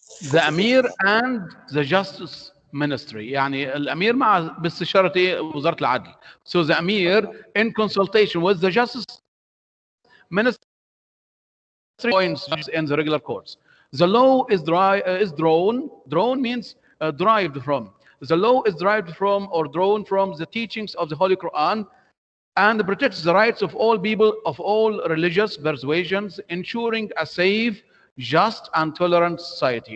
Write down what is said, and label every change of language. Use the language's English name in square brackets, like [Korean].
[English] The Amir and the Justice Ministry. [Arabic] يعني الأمير مع باستشارة وزارة العدل. [English] So the Amir, in consultation with the Justice Ministry, appoints judges in the regular courts. The law is drawn means derived from. The law is derived from or drawn from the teachings of the Holy Quran and protects the rights of all people of all religious persuasions, ensuring a safe, just, and tolerant society.